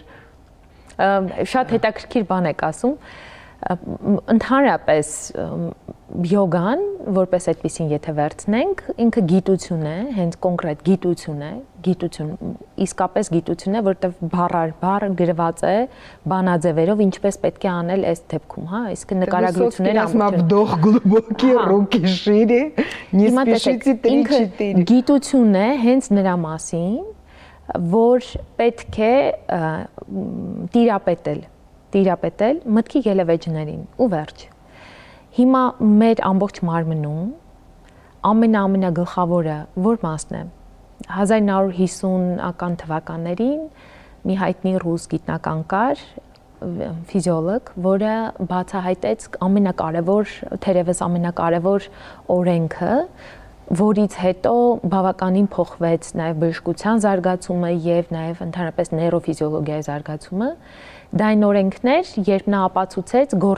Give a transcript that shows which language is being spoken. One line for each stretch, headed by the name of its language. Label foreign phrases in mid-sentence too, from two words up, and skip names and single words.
Armenian: Շատ հետաքրքիր բան եք ասում, ընդհանրապես յոգան, որպես այդպեսին եթե վերցնենք, ինքը գիտություն է, հենց կոնկրետ գիտություն է, իսկապես գիտություն է, որտեղ բառ գրված է բանաձևերով, ինչպես պետք է անել այս դեպքում, հա, իսկ նկարագրությունները
Russian: вдох глубокий, руки шире, не спешите 3-4։
Armenian: Գիտություն է հենց նրա մասին, որ պետք է տիրապետել մտքի ելևէջներին ու վերջ։ Հիմա մեր ամբողջ մարմնում ամենագլխավորը որ մասն է 1950-ական թվականներին մի հայտնի ռուս գիտնական կար ֆիզիոլոգ, որը բացահայտեց թերևս ամենակարևոր օրենքը, որից հետո բավականին փոխվեց նաև բժշկության զարգացումը եւ նաև ընդհանրապես նեյրոֆիզիոլոգիայի զարգացումը։ Դա այն օրենքն էր, երբ նա ապացուցեց